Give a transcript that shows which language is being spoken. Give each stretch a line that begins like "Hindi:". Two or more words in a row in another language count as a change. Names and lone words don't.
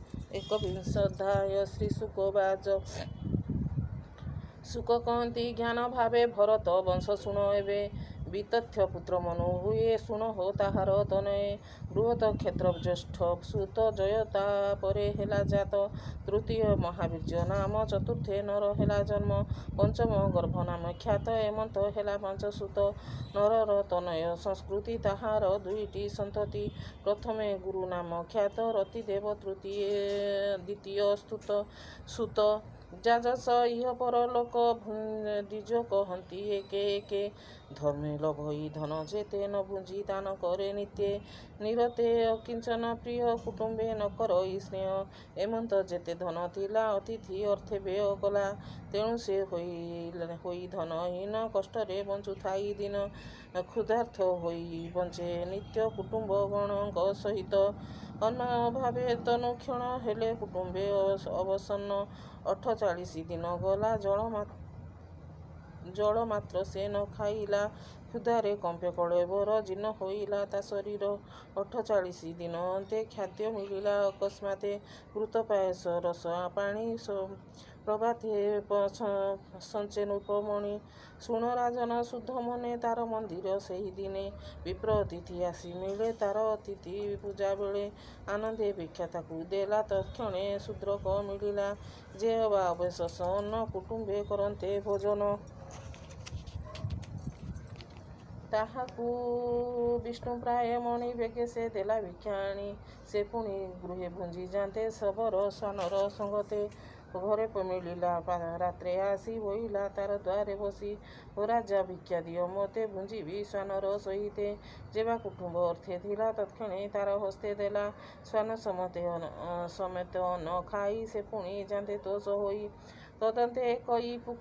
Odia: ଏକବିଂଶୋଽଧ୍ୟାୟ ଶ୍ରୀଶୁକବାଚ ସୁଖ କହତି ଜ୍ଞାନ ଭାବେ ଭରତ ବଂଶ ଶୁଣ ଏବେ ବିତଥ୍ୟ ପୁତ୍ର ମନୁ ହୁଏ ଶୁଣ ହୋ ତାହାର ତନୟେ ବୃହତ କ୍ଷେତ୍ର ଜ୍ୟେଷ୍ଠ ସୁତ ଜୟତା ପରେ ହେଲା ଜାତ ତୃତୀୟ ମହାବୀର୍ଯ୍ୟ ନାମ ଚତୁର୍ଥେ ନର ହେଲା ଜନ୍ମ ପଞ୍ଚମ ଗର୍ଭ ନାମ ଖ୍ୟାତ ଏମନ୍ତ ହେଲା ପଞ୍ଚ ସୁତ ନରର ତନୟ ସଂସ୍କୃତି ତାହାର ଦୁଇଟି ସନ୍ତତି ପ୍ରଥମେ ଗୁରୁ ନାମ ଖ୍ୟାତ ରତିଦେବ ତୃତୀୟ ଦ୍ୱିତୀୟ ସ୍ତୁତ ସୁତ ଜାଜସ ଇହ ପରଲୋକ ଦ୍ୱିଜ କହତି ଏକେ ଏକେ ଧର୍ମେ ଲଭଇ ଧନ ଯେତେ ନ ଭୁଞ୍ଜି ଦାନ କରେ ନିତ୍ୟେ ନିରତେ ଅକିଞ୍ଚନ ପ୍ରିୟ କୁଟୁମ୍ବେ ନ କରଇ ସ୍ନେହ ଏମନ୍ତ ଯେତେ ଧନ ଥିଲା ଅତିଥି ଅର୍ଥେ ବ୍ୟୟ କଲା ତେଣୁ ସେ ହୋଇ ଧନହୀନ କଷ୍ଟରେ ବଞ୍ଚୁଥାଇ ଦିନ କ୍ଷୁଧାର୍ଥ ହୋଇ ବଞ୍ଚେ ନିତ୍ୟ କୁଟୁମ୍ବ ଗଣଙ୍କ ସହିତ ଅନ୍ନ ଅଭାବେ ତନୁ କ୍ଷଣ ହେଲେ କୁଟୁମ୍ବେ ଅବସନ୍ନ 48 ଦିନ ଗଲା ଜଳ ମାତ୍ର ସେ ନ ଖାଇଲା କ୍ଷୁଧାରେ କମ୍ପେ କଳେବର ଜୀର୍ଣ୍ଣ ହୋଇଲା ତା ଶରୀର 48 ଦିନ ଅନ୍ତେ ଖାଦ୍ୟ ମିଳିଲା ଅକସ୍ମାତେ କୃତ ପାୟସ ରସ ପାଣି ପ୍ରଭାତେ ସଞ୍ଚେ ନୃପମଣି ଶୁଣ ରାଜନ ଶୁଦ୍ଧ ମନେ ତାର ମନ୍ଦିର ସେହି ଦିନେ ବିପ୍ର ଅତିଥି ଆସି ମିଳେ ତାର ଅତିଥି ପୂଜା ବେଳେ ଆନନ୍ଦେ ଭିକ୍ଷା ତାକୁ ଦେଲା ତତ୍କ୍ଷଣେ ଶୂଦ୍ରକ ମିଳିଲା ଯେ ଅବା ଅବଶେଷ ଅନ୍ନ କୁଟୁମ୍ବେ କରନ୍ତେ ଭୋଜନ ତାହାକୁ ବିଷ୍ଣୁ ପ୍ରାୟ ମଣି ବେଗେ ସେ ଦେଲା ଭିକ୍ଷା ଆଣି ସେ ପୁଣି ଗୃହେ ଭୁଞ୍ଜି ଯାତେ ଶବର ସ୍ୱାନର ସଙ୍ଗତେ ଘରେ ମିଳିଲା ରାତ୍ରେ ଆସି ବୋଇଲା ତାର ଦ୍ୱାରେ ବସି ଓ ରାଜା ଭିକ୍ଷା ଦିଓ ମତେ ଭୁଞ୍ଜିବି ସ୍ୱାନର ସହିତେ ଯେବା କୁଟୁମ୍ବ ଅର୍ଥେ ଥିଲା ତତ୍କ୍ଷଣେ ତାର ହସ୍ତେ ଦେଲା ସ୍ୱାନ ସମେତ ନ ଖାଇ ସେ ପୁଣି ଯାତେ ତୋଷ ହୋଇ ତଦନ୍ତେ କଇ